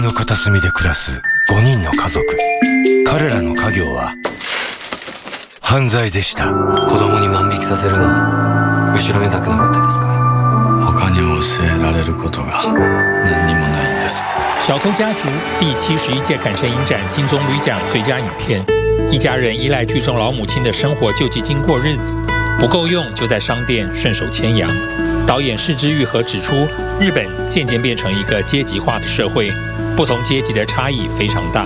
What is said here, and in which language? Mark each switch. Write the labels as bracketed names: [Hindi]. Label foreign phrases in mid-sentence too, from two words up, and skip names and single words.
[Japanese] 片隅で暮らす5人の家族。彼らの家業は犯罪でした。子供に万引きさせるのは後ろめたくなかったですか？他に教えられることが何にもないんです。 [Chinese] 小偷家族第71届坎城影展金棕榈奖最佳影片，一家人依赖剧中老母亲的生活救济金过日子，不够用就在商店顺手牵羊。导演是枝裕和指出，日本渐渐变成一个阶级化的社会，不同阶级的差异非常大。